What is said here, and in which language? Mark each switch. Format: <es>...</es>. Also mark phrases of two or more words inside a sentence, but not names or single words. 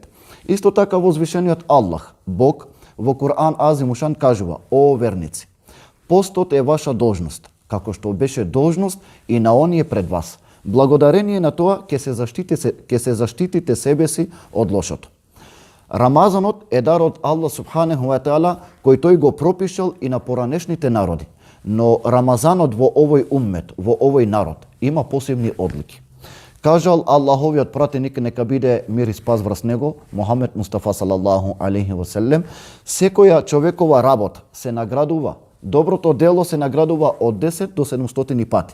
<mk>Исто така возвишениот Аллах, Бог, во Куран Азимушан кажува: "О верници, постот е ваша должност, како што беше должност и на оние пред вас. Благодарение на тоа ќе се заштитите себе си од лошото." Рамазанот е дар од Аллах</mk> <ar>سبحانه وتعالى</ar> <mk>кој тој го пропишал и на поранешните народи. Но Рамазанот во овој уммет, во овој народ, има посебни одлики. Кажал Аллаховиот пратеник, нека биде мир и спас врз него, Мухамед Мустафа</mk> <ar>صلى الله عليه وسلم,</ar> <mk>секоја човекова работа се наградува, доброто дело се наградува од 10 до 700 пати.</mk>